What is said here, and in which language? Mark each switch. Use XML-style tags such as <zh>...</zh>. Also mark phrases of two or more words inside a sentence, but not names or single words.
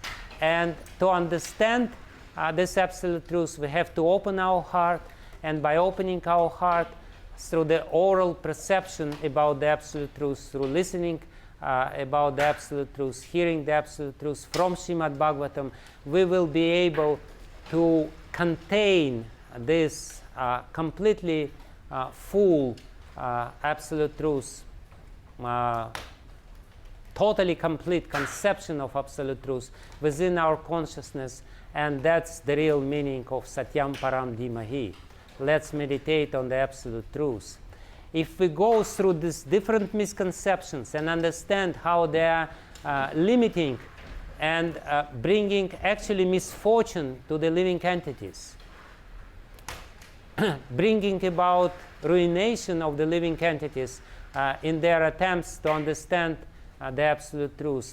<en>And to understand this absolute truth, we have to open our heart, and by opening our heart through the oral perception about the absolute truth, through listening about the absolute truth, hearing the absolute truth from Śrīmad Bhagavatam, we will be able to contain this completely full absolute truth, totally complete conception of absolute truth within our consciousness, and that's the real meaning of</en> <sa>satyaṁ, paraṁ, dhīmahi.</sa> <en>Let's meditate on the absolute truth. If we go through these different misconceptions and understand how they are limiting and bringing actually misfortune to the living entities, bringing about ruination of the living entities in their attempts to understand the absolute truth.</en>